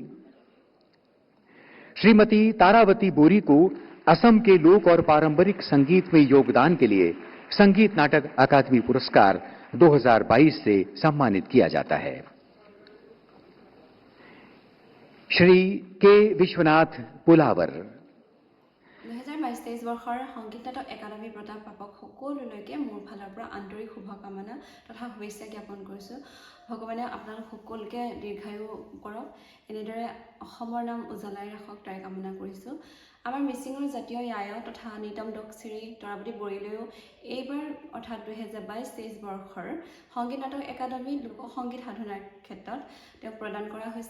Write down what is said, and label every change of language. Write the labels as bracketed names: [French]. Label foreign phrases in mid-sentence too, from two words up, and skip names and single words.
[Hindi] श्रीमती तारावती बोरी को असम के लोक और पारंपरिक संगीत में योगदान के लिए संगीत नाटक अकादमी पुरस्कार 2022 से सम्मानित किया जाता है। श्री के विश्वनाथ पुलावर। [Assamese] 2022-23 বৰ্ষৰ সংগীত নাটক একাডেমী বঁটা প্ৰাপক সকলোলৈকে মোৰ ফালৰ পৰা আন্তৰিক শুভকামনা তথা শুভেচ্ছা জ্ঞাপন কৰিছোঁ। ভগৱানে আপোনালোক সকলোকে দীৰ্ঘায়ু কৰক, এনেদৰে অসমৰ নাম উজ্বলাই ৰাখক তাৰে কামনা কৰিছোঁ। আমাৰ মিচিঙৰ জাতীয় য়ায় তথা নিতম ডকচিৰি তৰাৱতী বৰিলৈও এইবাৰ অৰ্থাৎ 2022-23 বৰ্ষৰ সংগীত নাটক একাডেমী লোকসংগীত সাধনাৰ ক্ষেত্ৰত তেওঁক প্ৰদান কৰা হৈছে।